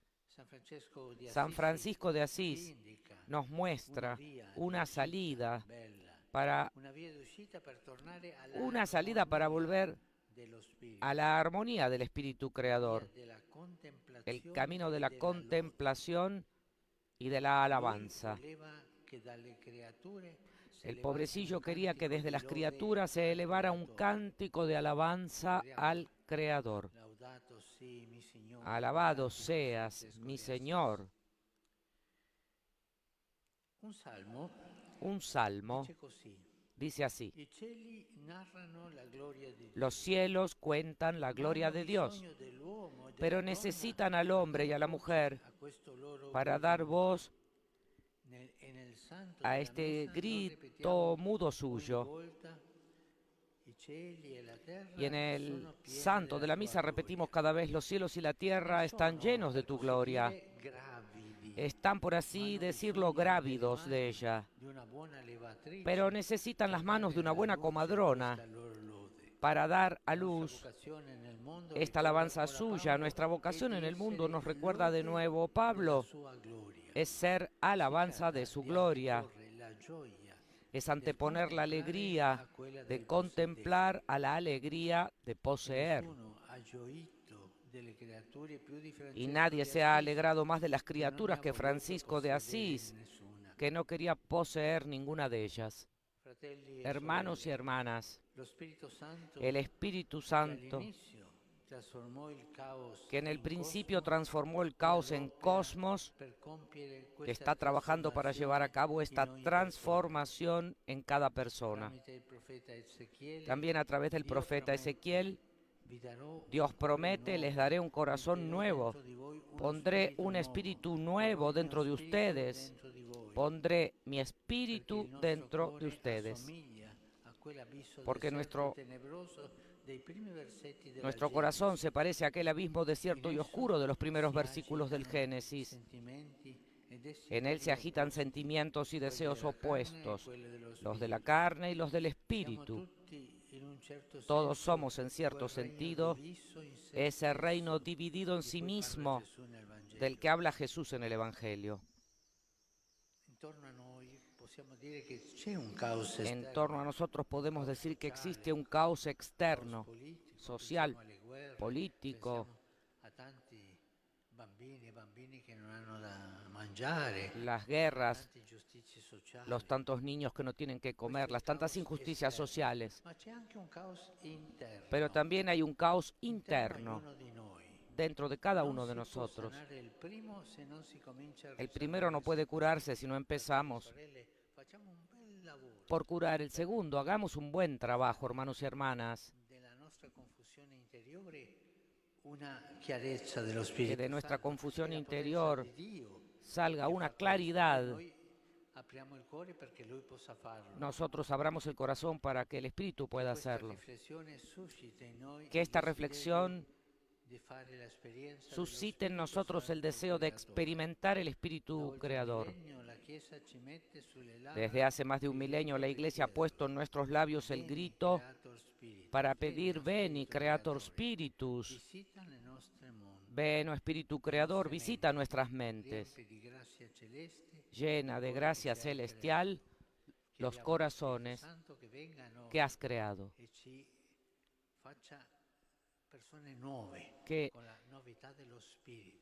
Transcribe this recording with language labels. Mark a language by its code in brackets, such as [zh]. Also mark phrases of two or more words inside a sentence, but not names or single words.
[es] San Francisco de Asís nos muestra una salida para volver a la armonía del Espíritu Creador, el camino de la contemplación y de la alabanza. [it] voleva che dalle creature si [es] El [it] elevasse [es] pobrecillo [it] un [es] quería que [it] cantico [es] desde [it] di [es] las [it] lode [es] criaturas se [it] al [es] elevara un [it] Creatore. [es] cántico de alabanza al Creador. [it] Laudato sii mi Signore, [es] Alabado [it] cantico [es] seas, [it] Francesco [es] mi de Asís. Señor. [it] Un salmo [es] Un salmo [it] dice così: [es] dice así: [it] i cieli narrano la gloria di Dio. [es] los cielos cuentan la gloria [it] Hanno [es] de Dios, [it] bisogno dell'uomo e della [es] pero [it] donna [es] necesitan al hombre y a la [it] per [es] mujer [it] dar voce a questo loro [es] para [it] grido [es] dar [it] muto. [es] voz [it] Nel santo [es] a [it] della [es] este [it] messa noi [es] grito [it] ripetiamo [es] mudo [it] ogni [es] suyo. [it] volta: i cieli e la terra [es] Y en el [it] sono pieni [es] santo de [it] della [es] la [it] tua [es] misa [it] gloria. [es] repetimos cada vez: los cielos y la tierra [it] Non [es] están [it] sono, [es] llenos de [it] per [es] tu [it] così [es] gloria. [it] dire, gravidi, [es] Están, por [it] ma [es] así [it] hanno [es] decirlo, [it] bisogno [es] grávidos [it] delle [es] de [it] mani [es] ella, [it] di una buona levatrice [es] pero necesitan las [it] per [es] manos de [it] dare [es] una [it] alla [es] buena [it] luce [es] comadrona [it] questa loro lode. [es] para dar a [it] La nostra [es] luz [it] vocazione nel mondo, [es] esta [it] ricorda [es] alabanza [it] ancora [es] suya. [it] Paolo, [es] Nuestra [it] è [es] vocación en [it] di [es] el mundo, [it] essere [es] nos recuerda de [it] lode [es] nuevo [it] della [es] Pablo, [it] sua gloria. [es] es ser [it] Si [es] alabanza [it] tratta [es] de su [it] di [es] gloria, [it] anteporre la gioia [es] es [it] del [es] anteponer la [it] contemplare [es] alegría [it] a quella [es] de [it] del [es] contemplar a la alegría de [it] possedere. [es] poseer. [it] Nessuno ha gioito delle creature più di [es] Y [it] Francesco [es] nadie [it] di [es] se ha [it] Assisi, [es] alegrado más de las [it] che non ne [es] criaturas [it] ha [es] que [it] voluto [es] Francisco de [it] possedere [es] Asís, [it] nessuna. [es] que no quería poseer ninguna de ellas. [it] Fratelli e [es] Hermanos y [it] sorelle, [es] hermanas, [it] lo Spirito Santo [es] el Espíritu [it] che [es] Santo, [it] all'inizio trasformò il caos [es] que en el [it] in [es] principio [it] cosmo, [es] transformó el [it] ora [es] caos en [it] opera [es] cosmos, [it] per compiere [es] que [it] questa [es] está trabajando para llevar a cabo esta [it] trasformazione in ogni persona. [es] transformación en cada persona. [it] Tramite il profeta Ezechiele, [es] También a través del [it] Dio [es] profeta [it] promette: [es] Ezequiel, [it] "Vi darò un [es] Dios [it] cuore [es] promete: les [it] nuovo, [es] daré un corazón [it] metterò [es] nuevo, [it] dentro di voi uno [es] pondré [it] spirito [es] un [it] nuovo, [es] espíritu [it] porrò [es] nuevo [it] il mio [es] dentro de [it] spirito [es] ustedes, [it] dentro di voi". [es] pondré mi [it] Perché [es] espíritu [it] il nostro [es] dentro de [it] cuore [es] ustedes. [it] assomiglia a quell'abisso [es] Porque [it] deserto e tenebroso dei primi versetti della [es] nuestro corazón [it] Genesi. [es] se parece a aquel abismo desierto y [it] In [es] oscuro de los [it] esso [es] primeros [it] si [es] versículos del [it] agitano [es] Génesis. [it] sentimenti ed [es] En él se [it] desideri [es] agitan [it] opposti, [es] sentimientos y [it] quelli [es] deseos [it] della carne e [es] opuestos, [it] quelli dello [es] los de la [it] spirito. [es] carne y los del [it] Siamo [es] espíritu. [it] tutti, in un certo [es] Todos [it] senso, [es] somos, en cierto [it] quel regno [es] sentido, [it] diviso in sé [es] ese reino [it] stesso [es] dividido en [it] di [es] sí [it] cui parla [es] mismo [it] Gesù nel Vangelo. [es] del que habla Jesús en el Evangelio. [it] Intorno a noi possiamo dire che c'è un caos [es] En [it] esterno, [es] torno a nosotros podemos [it] caos [es] decir que [it] sociale, [es] existe un caos [it] caos [es] externo, [it] politico, [es] social, [it] pensiamo alle guerre, [es] político, [it] pensiamo a tanti bambini e bambini che non hanno da mangiare, [es] las guerras, [it] tante ingiustizie sociali. [es] los tantos niños que no tienen que comer, las tantas injusticias sociales. [it] Ma c'è anche un caos interno. [es] Pero también hay un caos interno [it] interno a ognuno di noi. [es] dentro de cada [it] Non [es] uno de [it] si può [es] nosotros. [it] sanare il primo se non si comincia a [es] El primero no [it] risanare [es] puede [it] se [es] curarse si no [it] Fratelli e [es] empezamos [it] sorelle, facciamo un bel lavoro [es] por curar el segundo. Hagamos un buen trabajo, hermanos y hermanas, [it] della nostra confusione interiore, una chiarezza dello [es] que [it] Spirito [es] de nuestra [it] Santo, [es] confusión [it] e la [es] interior [it] potenza di Dio [es] salga [it] che [es] una [it] fa questo. [es] claridad. [it] Noi apriamo il cuore perché Lui possa farlo. [es] Nosotros abramos el corazón para que el Espíritu pueda [it] Questa [es] hacerlo. [it] riflessione suscita in noi [es] Que [it] il [es] esta [it] desiderio [es] reflexión [it] di fare l'esperienza dello [es] suscite en [it] Spirito [es] nosotros el [it] Santo [es] deseo de [it] creatore. [es] experimentar el [it] Da [es] Espíritu [it] oltre un [es] Creador. [it] millennio la Chiesa ci mette sulle labbra [es] Desde hace más de un [it] il [es] milenio [it] grito [es] la [it] di [es] Iglesia ha [it] chiederlo. [es] puesto en nuestros labios el [la] Veni, [es] grito [la] Creator Spiritus, [es] para [la] veni, [es] pedir: veni, [la] Spiritus Creator [it] Creatore, [la] Spiritus. [it] visita le nostre menti, [es] Ven, oh Espíritu Creador, visita nuestras mentes. [it] riempi di grazia celeste [es] Llena de [it] i cuori [es] gracia [it] che ci hai [es] celestial [it] creato. [es] los [it] Chiediamo al Spirito [es] corazones [it] Santo che venga a noi [es] que has creado. [it] e ci faccia persone nuove [es] Que, [it] con la novità dello Spirito.